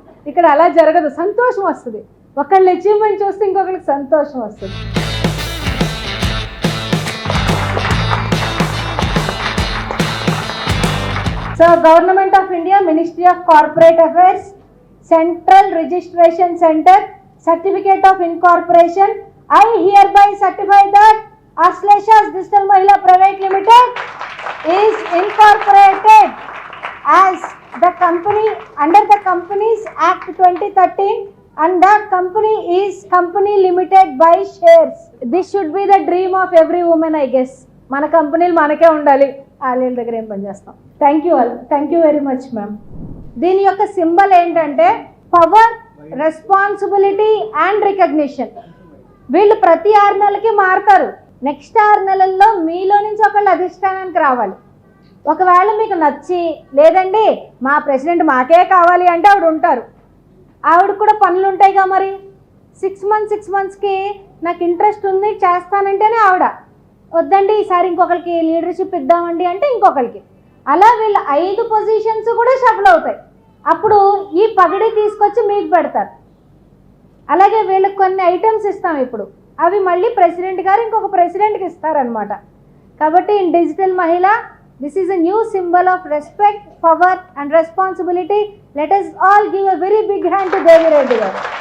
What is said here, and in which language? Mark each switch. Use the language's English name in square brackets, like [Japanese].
[Telugu] ఇక్కడ అలా జరగదు, సంతోషం వస్తుంది. ఒకళ్ళ అచీవ్మెంట్ చూస్తే ఇంకొకరికి సంతోషం వస్తుంది. [English] So government of India, ministry of corporate affairs, central registration centre, certificate of incorporation. I hereby certify that Aslesha's Digital Mahila Private Limited is incorporated as the company under the Companies Act 2013 and the company is company limited by shares. This should be the dream of every woman, I guess. [Telugu] మన కంపెనీలు మనకే ఉండాలి, వాళ్ళ దగ్గర ఏం పని చేస్తాం. [English] Thank you all, thank you very much ma'am. [Telugu] దీని యొక్క సింబల్ ఏంటంటే పవర్, రెస్పాన్సిబిలిటీ అండ్ రికగ్నిషన్. వీళ్ళు ప్రతి 6 నెలలకి మారుతారు. నెక్స్ట్ 6 నెలల్లో మీలో నుంచి ఒకళ్ళు అధిష్టానానికి రావాలి. ఒకవేళ మీకు నచ్చి, లేదండి మా ప్రెసిడెంట్ మాకే కావాలి అంటే ఆవిడ ఉంటారు. ఆవిడకు కూడా పనులు ఉంటాయిగా. మరి 6 మంత్స్కి నాకు ఇంట్రెస్ట్ ఉంది చేస్తానంటేనే ఆవిడ, వద్దండి ఈసారి ఇంకొకరికి లీడర్షిప్ ఇద్దామండి అంటే ఇంకొకరికి. అలా వీళ్ళు 5 పొజిషన్స్ కూడా షఫల్ అవుతాయి. అప్పుడు ఈ పగడి తీసుకొచ్చి మీకు పెడతారు. అలాగే వీళ్ళకి కొన్ని ఐటమ్స్ ఇస్తాం ఇప్పుడు, అవి మళ్ళీ ప్రెసిడెంట్ గారు ఇంకొక ప్రెసిడెంట్కి ఇస్తారనమాట. కాబట్టి [English] In digital Mahila this is a new symbol of respect, power and responsibility. Let us all give a very big hand to Devi Reddy garu.